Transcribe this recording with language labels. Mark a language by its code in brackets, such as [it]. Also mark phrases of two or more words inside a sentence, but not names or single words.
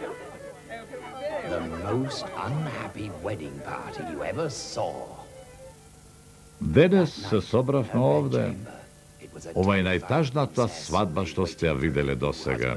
[en] The most unhappy wedding party you ever saw. [mk] Денес се собравме овде. Ова е најтажната свадба што сте ја виделе досега.